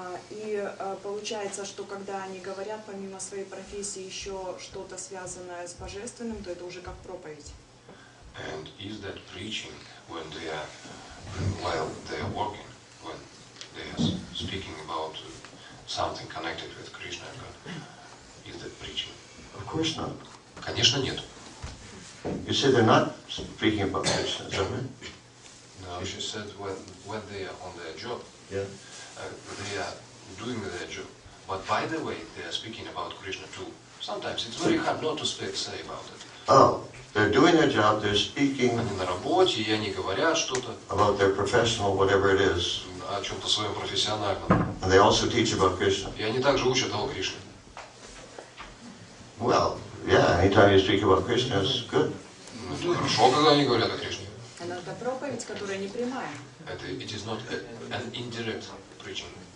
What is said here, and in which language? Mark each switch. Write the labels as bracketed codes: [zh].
[ru] И получается, что когда они говорят помимо своей профессии еще что-то связанное с божественным, то это уже как проповедь. [en] And is that preaching when they are, while they are working, when they are speaking about something connected with Krishna and God? Is that preaching? Of course not. [ru] Конечно, нет. [en] You say they're not speaking about Krishna, is that right? No, she said when they are on their job, Yeah. they are doing their job. But by the way, they are speaking about Krishna too. Sometimes it's very hard not to say about it. Oh, they're doing their job, they're speaking [ru] Они на работе, и они говорят что-то [en] about their professional, whatever it is, [ru] о чем-то своем профессиональном. [en] and they also teach about Krishna. [ru] И они также учат о Кришне. [en] Well, yeah, anytime you speak about Krishna, it's good. [ru] Это хорошо, когда они говорят о Кришне. Но это проповедь, которая не прямая. [en] Это it is not an indirect preaching.